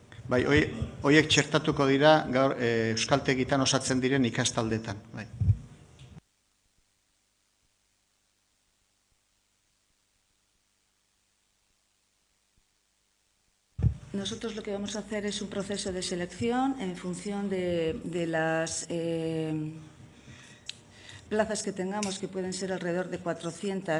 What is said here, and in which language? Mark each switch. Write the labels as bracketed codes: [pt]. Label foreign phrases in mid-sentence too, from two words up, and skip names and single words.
[eu] Bai, horiek txertatuko dira gaur euskaltegitan osatzen diren ikastaldetan. Bai. [es] Nosotros lo que vamos a hacer es un proceso de selección en función de las plazas que tengamos, que pueden ser alrededor de 400.